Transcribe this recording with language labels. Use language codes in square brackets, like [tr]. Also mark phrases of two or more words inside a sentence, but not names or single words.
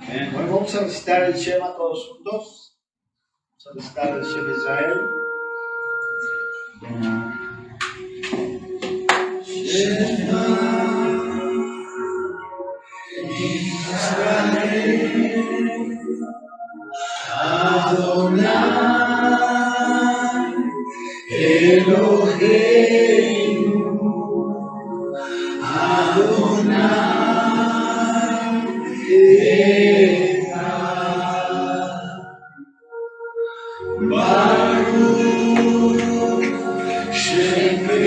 [es] Bueno, vamos a recitar el Shema todos juntos. Vamos a recitar el [he] שמע ישראל. שמע ישראל, אדני אלהינו, אדני אחד, ברוך שם